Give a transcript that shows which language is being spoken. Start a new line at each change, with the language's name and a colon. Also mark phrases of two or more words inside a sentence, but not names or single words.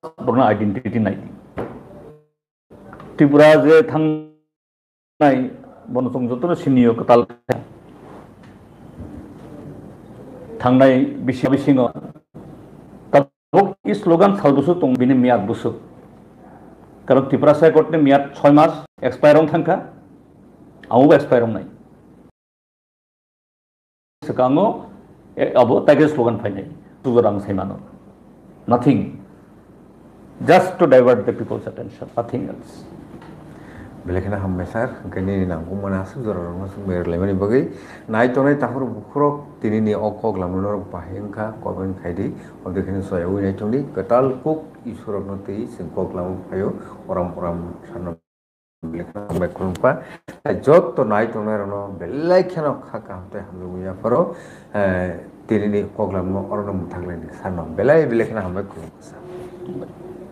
Kok Borok: बरना आइडेंटिटी नाय त्रिपुरा जे थांनाय बनसं जतनो सिनियो कताल थांनाय बिसिङाव ताबुक इ स्लोगान सालबुसु तं बिनि मियाद बुसु कारण त्रिपुरा सायकटनि मियाद 6 मास एक्सपायर थांखा आमुबो एक्सपायर नाय सकांगो अब तागे स्लोगान फाइनाय सुजरां साइमानो
English: nothing just to divert the people's attention nothing else
Kok Borok: बेलेखाना हामबाय सार ओंखायनो नांगौ मोनासो जरारंनो मेरलायमानि बगै नायतनाय ताहुर बुखुरक दिनैनि अकक लामनो बाहेंखा कमेन खायदि अदेखानि सयाव नायतंनि कताल कुक इसोरनो तै सिंकक लामो फायो अराम सानो बेलेखाना हामबाय खुलुमपा जत नायतनाय रनो बेलायखाना खाका हमते हामलुया फरो दिनैनि अकक लामनो अरनो मुथागलायनि सानो बेलाय बेलेखाना हामबाय खुलुमपा